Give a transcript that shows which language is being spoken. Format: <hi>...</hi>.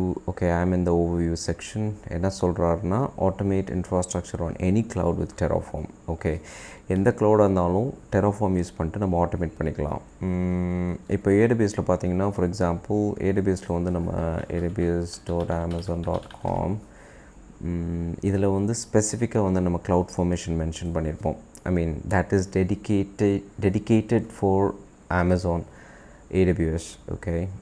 <en>Okay, I'm in the overview section.</en> <ta>என்ன சொல்கிறாருன்னா</ta> <en>automate infrastructure on any cloud with Terraform.</en> <ta>Okay, எந்த cloud இருந்தாலும் Terraform use பண்ணிட்டு நம்ம automate பண்ணிக்கலாம். இப்போ AWSல பார்த்தீங்கன்னா</ta> <en>for example</en> <ta>AWSல வந்து நம்ம aws.amazon.com இதில் வந்து ஸ்பெசிஃபிக்காக வந்து நம்ம cloud formation மென்ஷன் பண்ணியிருப்போம்.</ta> <en>I mean that is dedicated for Amazon AWS. Okay.</en>